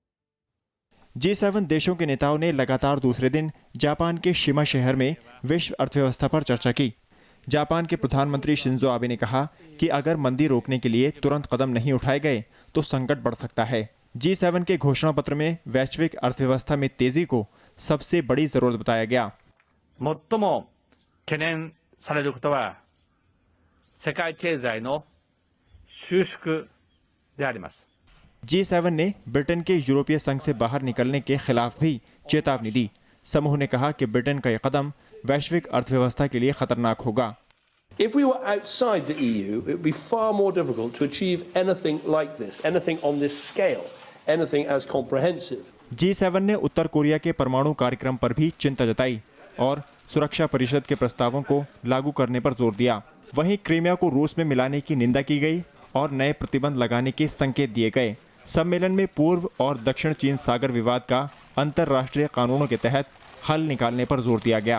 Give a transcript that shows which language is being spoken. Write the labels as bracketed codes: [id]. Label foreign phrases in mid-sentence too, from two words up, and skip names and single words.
[hi] G7 देशों के नेताओं ने लगातार दूसरे दिन जापान के शिमा शहर में विश्व अर्थव्यवस्था पर चर्चा की। जापान के प्रधानमंत्री शिंजो आबे ने कहा कि अगर मंदी रोकने के लिए तुरंत कदम नहीं उठाए गए तो संकट बढ़ सकता है। G7 के घोषणा पत्र में वैश्विक अर्थव्यवस्था में तेजी को सबसे बड़ी जरूरत बताया गया। [ja] 最も懸念されることは世界経済の収縮であります。 [hi] G7 ने ब्रिटेन के यूरोपीय संघ से बाहर निकलने के खिलाफ भी चेतावनी दी। समूह ने कहा कि ब्रिटेन का यह कदम वैश्विक अर्थव्यवस्था के लिए खतरनाक होगा। [en] If we were outside the EU, it would be far more difficult to achieve anything like this, anything on this scale, anything as comprehensive. [hi] G7 ने उत्तर कोरिया के परमाणु कार्यक्रम पर भी चिंता जताई और सुरक्षा परिषद के प्रस्तावों को लागू करने पर जोर दिया। वहीं क्रीमिया को रूस में मिलाने की निंदा की गई और नए प्रतिबंध लगाने के संकेत दिए गए। सम्मेलन में पूर्व और दक्षिण चीन सागर विवाद का अंतर्राष्ट्रीय कानूनों के तहत हल निकालने पर जोर दिया गया।